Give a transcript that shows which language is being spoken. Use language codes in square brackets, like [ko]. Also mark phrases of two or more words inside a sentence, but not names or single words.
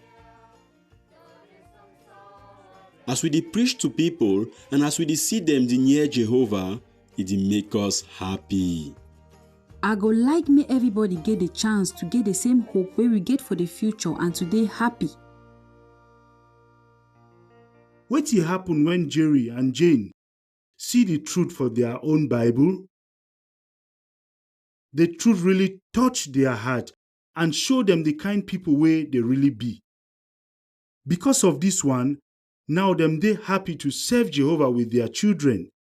[pcm] As we dey preach to people and as we dey see them dey near Jehovah, it dey make us happy. I go like me everybody get the chance to get the same hope wey we get for the future and to dey happy. Wetin happen when Jerry and Jane see the truth for their own Bible? The truth really touch their heart and show them the kind people wey they really be. Because of this one, now them they happy to serve Jehovah with their children.